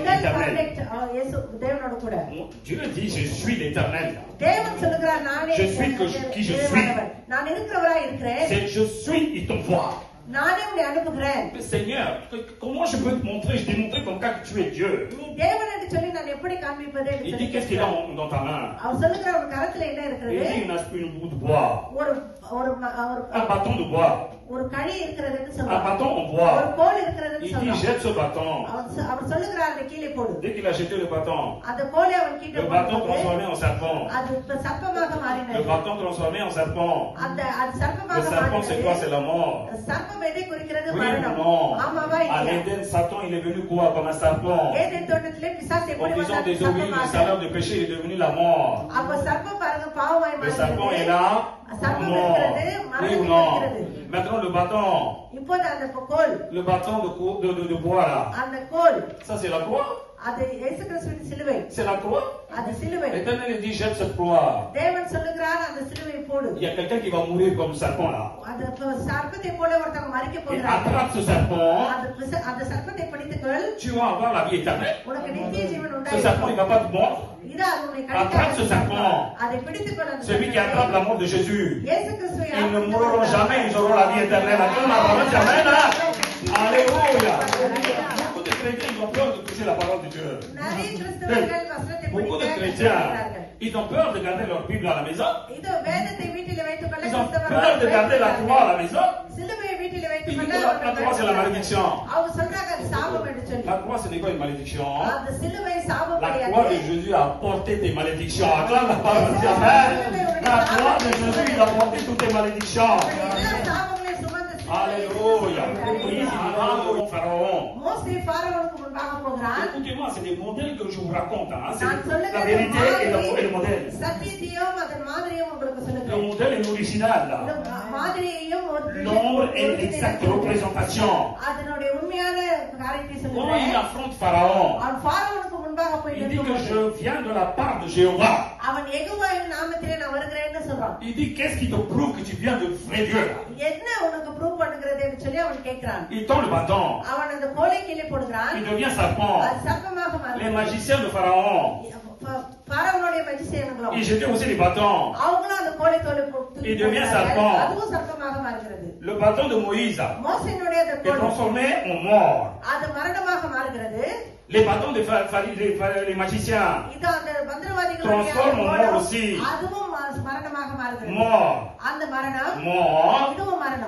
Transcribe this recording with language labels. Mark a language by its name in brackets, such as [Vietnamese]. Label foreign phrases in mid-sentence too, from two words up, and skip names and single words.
[French] l'Éternel. [Tamil] கான்டாக்ட் இயேசு தேவனோட கூட. [French] Dieu dit, je suis l'Éternel. [Tamil] தேவன் சொல்லுகிறார் நானே [French] Je suis qui je suis. [Tamil] நான் இருக்கிறவராய் இருக்கிறேன். [French] C'est je suis, il t'envoie. [Tamil] நானே உன்னை அனுப்புகிறேன். [French] Mais Seigneur, comment je peux te montrer, je t'ai montré comme ça que tu es Dieu. [Tamil] நீ தேவன் என்று சொல்லி நான் எப்படி காண்பிப்பது என்று [French] Il [Tamil] சொல்லி [French] dit, qu'est-ce qu'il a dans ta main? [Tamil] அவர் சொல்லுகிற ஒரு கரத்துல என்ன [French] Il [Tamil] இருக்கிறது? [French] dit, une bout de bois. [Tamil] ஒரு ஒரு [French] Un bâton de bois. [Tamil] ஒரு கழி இருக்கிறதுன்னு [French] Un [Tamil] சொல்றார். [French] bâton en [Tamil] ஒரு [French] bois. [Tamil] கோல் இருக்கிறதுன்னு [French] Il dit, [Tamil] சொல்றார். [French] jette ce bâton. [Tamil] அவர் சொல்லுகிறார் அதை கீழே போடு. [French] Dès qu'il a jeté le bâton, [Tamil] அந்த கோலை அவன் கீழே [French] le bâton [Tamil] போடும்போது [French] transformé en serpent. [Tamil] அது சர்ப்பமாக [French] Le [Tamil] மாறினது. [French] bâton transformé en serpent. [Tamil] அது [French] Le [Tamil] சர்ப்பமாக [French] serpent, c'est quoi? C'est [Tamil] மாறினது. [French] la mort. [Tamil] சர்ப்பம் எதை குறிக்கிறது? [French] Oui ou [Tamil] மரணம். [French] non? [Tamil] ஆமாவா [French] À [Tamil] இல்லையா? [French] l'Éden, Satan, il est venu quoi? Comme un serpent. [Tamil] ஏதேன் தோட்டத்திலே பிசாசு [French] En [Tamil] எப்படி [French] disant, [Tamil] வந்தார்? [French] désobéi, le [Tamil] சர்ப்பமாக. [French] salaire de péché est devenu la mort. [Tamil] அப்ப சர்ப்பம் பாருங்க பாவமாய் [French] Le serpent est [Tamil] மாறினது. [French] là, [Tamil] சர்ப்பம் [French] mort. [Tamil] இருக்கிறது, [French] Oui [Tamil] மரணம் [French] ou non? [Tamil] இருக்கிறது. [French] Maintenant, le bâton. [Tamil] இப்போது அந்த கோல், [French] Le bâton de bois là. [Tamil] அந்த கோல் [French] Ça, c'est la croix. [Tamil] அது இயேசு கிறிஸ்துவின் சிலுவை. [French] C'est la croix. [Tamil] அது சிலுவை. [French] L'Éternel il dit, jette cette croix. [Tamil] தேவன் சொல்லுகிறார் அந்த சிலுவை போடு. [French] Il y a quelqu'un qui va mourir comme serpent là. [Tamil] அந்த சர்ப்பத்தை போல ஒருத்தங்க மரிக்க [French] Et [Tamil] போகிறாங்க. [French] attrape ce serpent. [Tamil] அந்த சர்ப்பத்தை பிடித்துக்கொள். [French] Tu vas avoir la vie éternelle. [Tamil] உனக்கு நித்திய ஜீவன் [French] Ce serpent, il ne va pas te mordre. [Tamil] இது அது உன்னை [French] Attrape ce serpent. [Tamil] அதை பிடித்துக்கொள். அந்த [French] Celui qui attrape la mort de Jésus. [Tamil] இயேசு கிறிஸ்துவை [French] Ils ne mourront jamais, ils auront la vie éternelle. Attends, la parole, amen, hein? Alléluia. Beaucoup de chrétiens, ils ont peur de toucher la parole de Dieu. [Tamil] நிறைய கிறிஸ்தவர்கள் வசனத்தை [French] Beaucoup de [Tamil] பிடிக்க [French] chrétiens, [Tamil] இருக்கிறார்கள். [French] ils ont peur de garder leur Bible à la maison. [Tamil] இதோ வேதத்தை வீட்டில் வைத்துக் கொள்ள [French] Ils ont peur de garder la croix à la maison. [Tamil] சிலுவையை [French] La croix, c'est la malédiction. [Tamil] அவங்க சொல்றாங்க அது சாபம் என்று சொல்லி. [French] La croix, ce n'est pas une malédiction. [Tamil] அந்த சிலுவை சாபம் [French] La [Tamil] கிடையாது. [French] croix de Jésus a porté tes malédictions. Acclame la parole de Dieu. Amen. La croix de Jésus, il a porté toutes tes malédictions. [Tamil] எல்லா சாபங்களையும் சுமந்து [French] Alléluia. Moïse, il va au Pharaon. [Tamil] மோசே பார்வோனுக்கு முன்பாக போகிறான். [French] Écoutez-moi, c'est des modèles que je vous raconte. Hein. C'est [Tamil] நான் சொல்லுகிற [French] la vérité et le modèle. [Tamil] சத்தியத்தையும் அதன் மாதிரியும் உங்களுக்கு [French] Le [Tamil] சொல்லுகிறேன். [French] modèle est l'original. Là. [Tamil] மாதிரியையும் [French] L'ombre est l'exacte représentation. [Tamil] அதனுடைய உண்மையான காரியத்தை [French] Quand il [Tamil] சொல்லுகிறேன். [French] affronte Pharaon, [Tamil] அவன் பார்வோனுக்கு முன்பாக போய் [French] il dit que [Tamil] நிற்கும்போது, [French] je viens de la part de Jéhovah. [Tamil] அவன் யெகோவாவின் நாமத்திலே நான் வருகிறேன்னு சொல்றான். [French] Il dit qu'est-ce qui te prouve que tu viens de vrai Dieu là? [Tamil] என்ன உனக்கு ப்ரூவ் பண்ணுகிறதுன்னு சொல்லி அவன் கேட்கிறான். [French] Il tend le bâton. [Tamil] அவன் அந்த கோலை கீழே போடுகிறான். [French] Il devient serpent. [Tamil] அது சர்ப்பமாக [French] Les [Tamil] மாறுகிறது. [French] magiciens de Pharaon, [Tamil] பார்வோனுடைய மஜிசியன்களும் [French] ils jetaient aussi les bâtons. [Tamil] அவங்களும் அந்த கோலை தோலை போட்டு [French] Il devient serpent. [Tamil] அதுவும் சர்ப்பமாக மாறுகிறது. [French] Le bâton de Moïse [Tamil] மோசேயினுடைய அந்த [French] est [Tamil] கோல் [French] transformé en mort. [Tamil] அது மரணமாக மாறுகிறது. [French] Les bâtons des les magiciens, [Tamil] இது அந்த மந்திரவாதிகளுடைய [French] Transforme en [Tamil] கோலம், [French] mort aussi. [Tamil] அதுவும் மரணமாக மாறுகிறது. [French] mort, [Tamil] அந்த மரணம் [French] mort. [Tamil] இதுவும் மரணம்.